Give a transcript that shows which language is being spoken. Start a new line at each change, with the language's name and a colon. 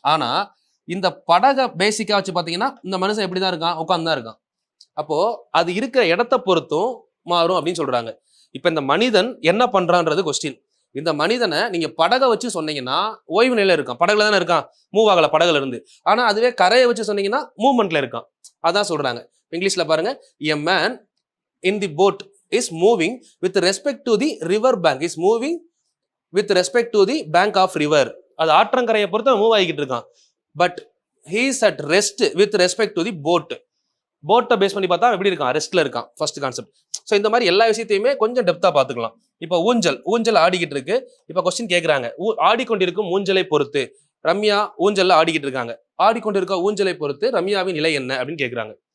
Tamil: ஆனா இந்த படகை பேசிக்கா வச்சு பாத்தீங்கன்னா இந்த மனுஷன் எப்படிதான் இருக்கான், உட்கார்ந்து தான் இருக்கான். அப்போ அது இருக்கிற இடத்தை பொறுத்தும் மாறும் அப்படின்னு சொல்றாங்க. இப்ப இந்த மனிதன் என்ன பண்றான்றது கொஸ்டின். இந்த மனிதனை நீங்க படகை வச்சு சொன்னீங்கன்னா ஓய்வு நிலையில இருக்கான், படகுல தானே இருக்கான், மூவ் ஆகல படகுல இருந்து. ஆனா அதுவே கரையை வச்சு சொன்னீங்கன்னா மூவ்மெண்ட்ல இருக்கான். அதான் சொல்றாங்க. இங்கிலீஷ்ல பாருங்க,
English: a man in the boat is moving with respect to the river bank, is moving with respect to the bank of river.
Tamil: அது ஆற்றங்கரையை பொறுத்து மூவ் ஆகிக்கிட்டு இருக்கான்.
English: But he is at rest with respect to the boat.
Tamil: போட்டை base பண்ணி பார்த்தா எப்படி இருக்கான், ரெஸ்ட்ல இருக்கான். First concept. ஸோ இந்த மாதிரி எல்லா விஷயத்தையுமே கொஞ்சம் டெப்தா பார்த்துக்கலாம். இப்போ ஊஞ்சல் ஆடிக்கிட்டு இருக்கு. இப்போ கொஸ்டின் கேட்குறாங்க, ஆடிக்கொண்டிருக்கும் ஊஞ்சலை பொறுத்து ரம்யா ஊஞ்சல்ல ஆடிக்கிட்டு இருக்காங்க, ஆடிக்கொண்டிருக்க ஊஞ்சலை பொறுத்து ரம்யாவின் நிலை என்ன அப்படின்னு கேட்குறாங்க.